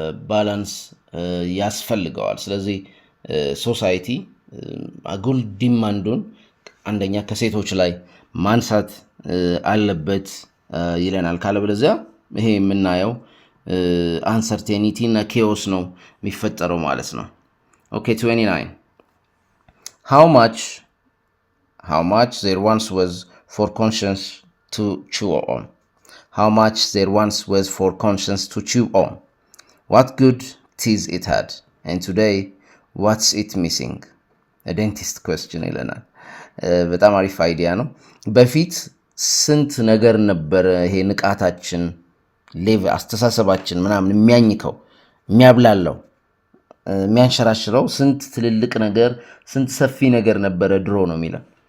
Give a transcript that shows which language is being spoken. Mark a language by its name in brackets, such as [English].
[Amharic] ባላንስ ያስፈልገዋል። ስለዚህ ሶሳይቲ አጉል ዲማንዱን አንደኛ ከሴቶች ላይ ማንሳት አለበት ይለናል። ካለበለዚያ ይሄ የምናየው አንሰርቴኒቲ እና ኬዎስ ነው የሚፈጠረው ማለት ነው። ኦኬ 29 [English] How much there once was for conscience to chew on. How much there once was for conscience to chew on. What good teeth it had. And today, what's it missing? A dentist question [Amharic] ይለናል። በጣም አሪፍ አይዲያ ነው። በፊት ስንት ነገር ነበር ይሄ ንቃታችን አስተሳሰባችን ምናምን የሚያኝከው የሚያብላለው የሚያንሸራሽረው ስንት ትልልቅ ነገር ስንት ሰፊ ነገር ነበረ ድሮ ነው የሚለው።